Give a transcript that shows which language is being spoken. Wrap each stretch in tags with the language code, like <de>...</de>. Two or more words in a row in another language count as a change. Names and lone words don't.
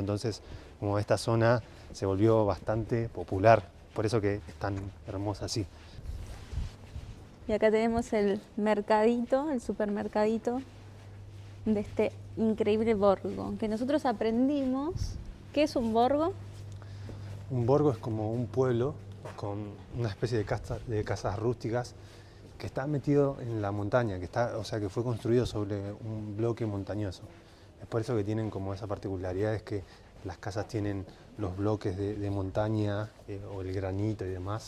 <es>Entonces, como esta zona se volvió bastante popular, por eso que es tan hermosa así. Y acá tenemos el mercadito, el supermercadito de este increíble borgo, que nosotros aprendimos. ¿Qué es un borgo? Un borgo es como un pueblo con una especie de casas rústicas que está metido en la montaña, o sea, que fue construido sobre un bloque montañoso. Es por eso que tienen como esa particularidad, es que las casas tienen los bloques de montaña o el granito y demás.</es>